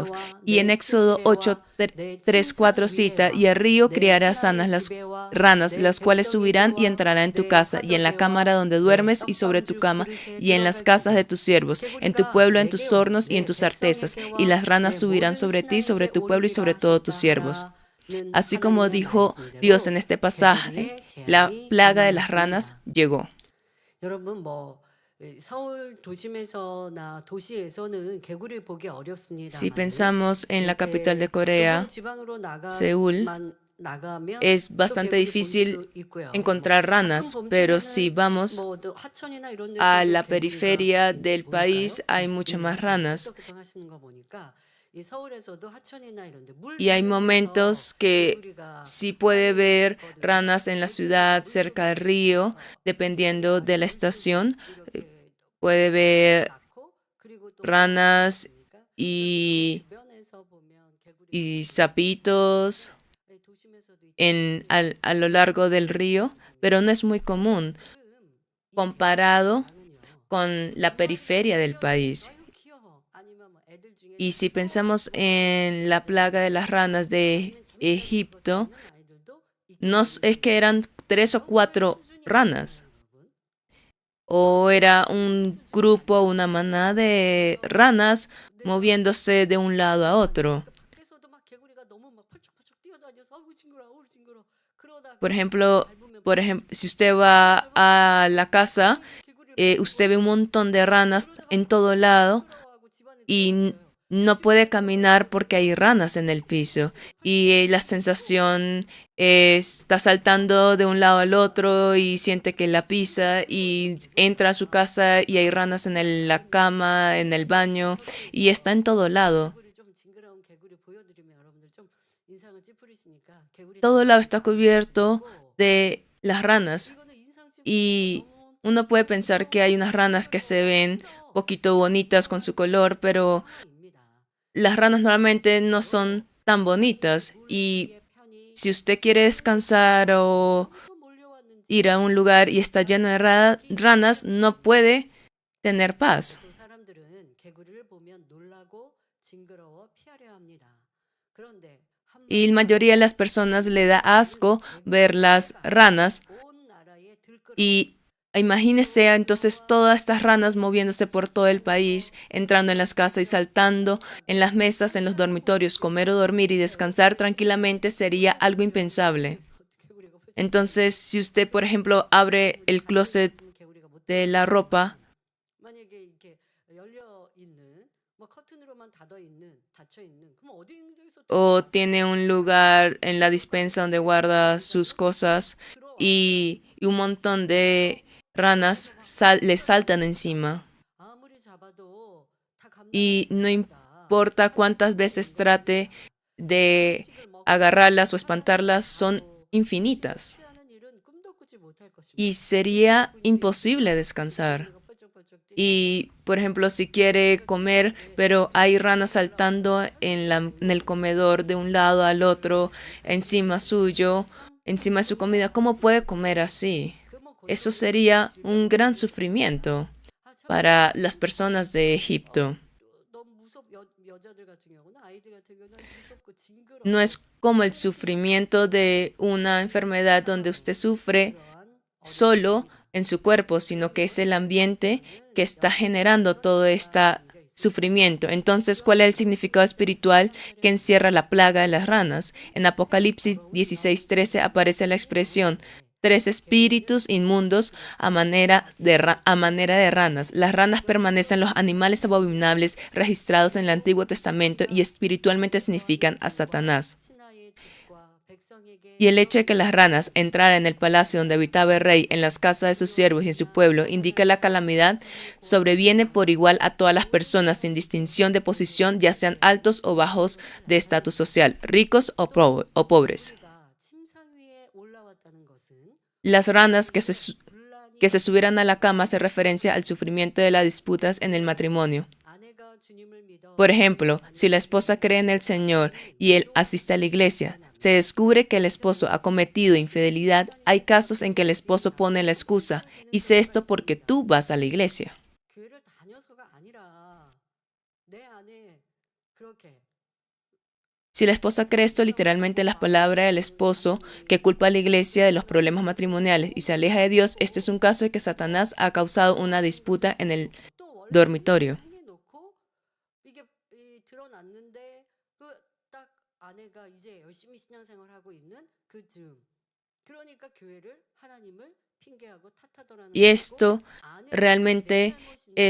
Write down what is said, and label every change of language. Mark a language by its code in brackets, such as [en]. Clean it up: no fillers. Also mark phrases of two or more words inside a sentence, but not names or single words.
[es] Y en Éxodo 8:3-4 cita: y el río criará sanas las ranas, las cuales subirán y entrarán en tu casa, y en la cámara donde duermes, y sobre tu cama, y en las casas de tus siervos, en tu pueblo, en tus hornos y en tus artesas, y las ranas subirán sobre ti, sobre tu pueblo y sobre todos tus siervos. Así como dijo Dios en este pasaje, la plaga de las ranas llegó. [ko] 여러분 서울 도심에서나 도시에서는 개구리를 보기 어렵습니다. [es] Si pensamos en la capital de Corea, Seúl, es bastante difícil encontrar ranas, pero si vamos a la periferia del país hay muchas más ranas. [ko] 이 서울에서도 하천이나 이런 데 물 [es] Y hay [ko] 있는 [es] momentos [ko] 데서 [es] que [ko] 개구리가 [es] sí puede ver [ko] 있거든요. [es] ranas en la ciudad, cerca del río, dependiendo de la estación. [ko] 이렇게 [es] Puede ver [ko] 많고 그리고 또 뭐가 있지 [es] ranas [ko] 않습니까? [es] y, [ko] 주변에서 보면 개구리가 [es] y [ko] 있거든요. [es] sapitos [ko] 네, 도심에서도 있지만 [es] a lo largo del río, pero no es muy común [ko] 지금 이 [es] comparado [ko] 개구리의 [es] con la periferia del país. [ko] 아유 귀여워. 아니면 뭐 애들 중에 [es] Y [ko] 좀 [es] si pensamos en la plaga de las ranas de Egipto, [ko] 아이들도 [es] no es que eran 3 o 4 ranas, o era un grupo, una manada de ranas moviéndose de un lado a otro. [ko] 밖에서도 막 개구리가 너무 막 펄쩍펄쩍 뛰어다녀서 아우 징그러 아우 징그러 그러다가 [es] Por ejemplo, si usted va a la casa, usted ve un montón de ranas en todo lado y no puede caminar porque hay ranas en el piso. Y la sensación está saltando de un lado al otro y siente que la pisa y entra a su casa y hay ranas en la cama, en el baño y está en todo lado. [ko] 개구리 좀 징그러운 개구리 보여드리면 여러분들 좀 인상을 찌푸리시니까 개구리 [es] Todo lado está cubierto de las ranas [ko] 이거는 인상 찌푸리기 [es] y [ko] 너무 [es] uno puede pensar que hay unas ranas que se ven poquito bonitas con su color, pero [ko] 입니다. [es] las ranas normalmente no son tan bonitas y si usted quiere descansar o [ko] 몰려왔는지 [es] ir a un lugar y está lleno de ranas, no puede tener paz. [ko] 또 사람들은 개구리를 보면 놀라고 징그러워 피하려 합니다. 그런데 한 [es] Y la mayoría de las personas le da asco ver las ranas [ko] 온 나라에 들끓어 [es] y imagínese entonces todas estas ranas moviéndose por todo el país, entrando en las casas y saltando en las mesas, en los dormitorios, comer o dormir y descansar tranquilamente sería algo impensable. [ko] 개구리가 펄쩍 [es] Entonces, si usted, por ejemplo, abre el closet [ko] 있으면 개구리가 못 [es] de la ropa [ko] 만약에 이렇게 열려 있는 뭐 커튼으로만 닫혀 있는 그럼 어디에서 [es] o tiene un lugar en la despensa donde guarda sus cosas y un montón de ranas le saltan encima. [ko] 아무리 잡아도 다 [es] Y no [ko] 감당이 [es] importa cuántas veces trate de agarrarlas o espantarlas, son infinitas. [ko] 피하는 일은 꿈도 꾸지 못할 것입니다. [es] Y sería imposible descansar. [ko] 개구리가 펄쩍펄쩍 뛰 [es] Y, por ejemplo, si quiere comer, pero hay ranas saltando en el comedor de un lado al otro, encima suyo, encima de su comida, ¿cómo puede comer así? Eso sería un gran sufrimiento para las personas de Egipto. [ko] 너무 여자들 같은 경우는 아이들 같은 경우는 무섭고 징그러워. [es] No es como el sufrimiento de una enfermedad donde usted sufre solo en su cuerpo, sino que es el ambiente que está generando todo este sufrimiento. Entonces, ¿cuál es el significado espiritual que encierra la plaga de las ranas? En Apocalipsis 16:13 aparece la expresión 3 espíritus inmundos a manera de ranas. Las ranas permanecen los animales abominables registrados en el Antiguo Testamento y espiritualmente significan a Satanás. [ko] 신하의 집과 백성에게 [es] Y el hecho de que las ranas entraran en el palacio donde habitaba el rey, en las casas de sus siervos y en su pueblo, indica la calamidad sobreviene por igual a todas las personas sin distinción de posición, ya sean altos o bajos de estatus social, ricos o pobres. [ko] 개구리가 침상 위에 올라왔다는 것은 [es] Las ranas que se [ko] 분란이 [es] subieran a la cama hace referencia al sufrimiento de las disputas en el matrimonio. [ko] 아내가 주님을 믿어 [es] Por ejemplo, si la esposa cree en el Señor y él asiste a la iglesia, se descubre que el esposo ha cometido infidelidad, hay casos en que el esposo pone la excusa, hice esto porque tú vas a la iglesia. [ko] 교회를 다녀서가 아니라 내 안에 그렇게 [es] Si la esposa cree esto literalmente las palabras del esposo que culpa a la iglesia de los problemas matrimoniales y se aleja de Dios, este es un caso de que Satanás ha causado una disputa en el [ko] 또 원래 [es] dormitorio. [ko] 해놓고 이게 드러났는데 그 딱 아내가 이제 열심히 신앙생활하고 있는 그 즈음 그러니까 교회를 하나님을 핑계하고 탓하더라는 [es] Y esto [ko] 것이고 아내가 [es] realmente [ko] 내